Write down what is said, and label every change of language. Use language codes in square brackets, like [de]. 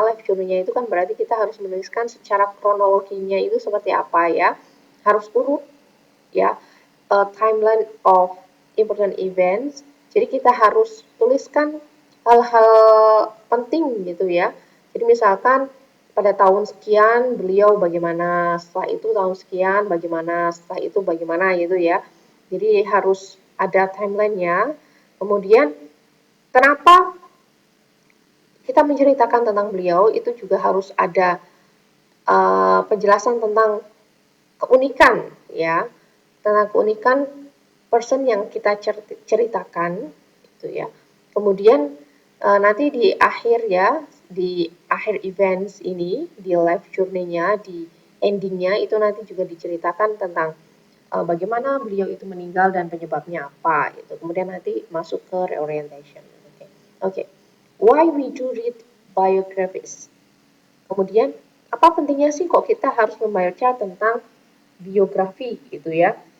[id] Life journey-nya itu kan berarti kita harus menuliskan secara kronologinya itu seperti apa ya. Harus urut ya, [en] a timeline of important events. [id] Jadi kita harus tuliskan hal-hal penting gitu ya. Jadi misalkan pada tahun sekian beliau bagaimana, setelah itu tahun sekian bagaimana, setelah itu bagaimana gitu ya. Jadi harus ada timelinenya. Kemudian kenapa kita menceritakan tentang beliau itu juga harus ada penjelasan tentang keunikan ya, tentang keunikan person yang kita ceritakan gitu ya. Kemudian nanti di akhir ya, di akhir events ini, di life journey-nya, di endingnya itu nanti juga diceritakan tentang bagaimana beliau itu meninggal dan penyebabnya apa gitu. Kemudian nanti masuk ke reorientation. Oke. Okay. [en] Why we do read biographies? [id] Kemudian apa pentingnya sih kok kita harus membaca tentang biografi gitu ya.